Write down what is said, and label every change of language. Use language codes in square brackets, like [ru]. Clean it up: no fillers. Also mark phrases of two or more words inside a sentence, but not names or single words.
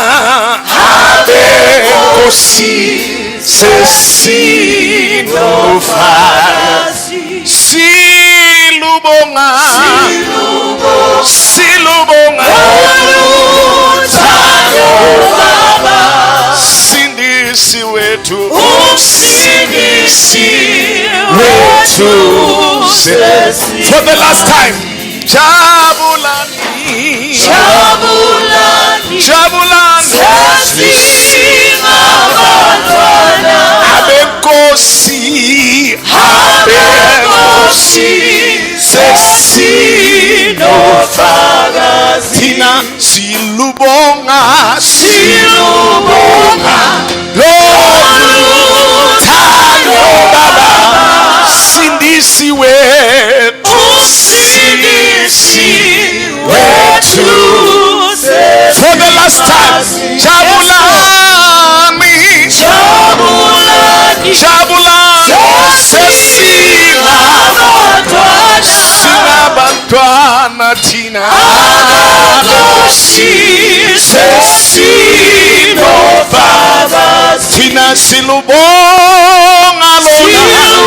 [nd] abenkosi sesinofazi silubonga sindisi wethu [en] for the last time [nd] jabulani abenkosi sesinofakazi thina silubonga lothando baba sindisi wethu [en] for the last time jabulani [nd] sinabantwana thina thina silubonga lona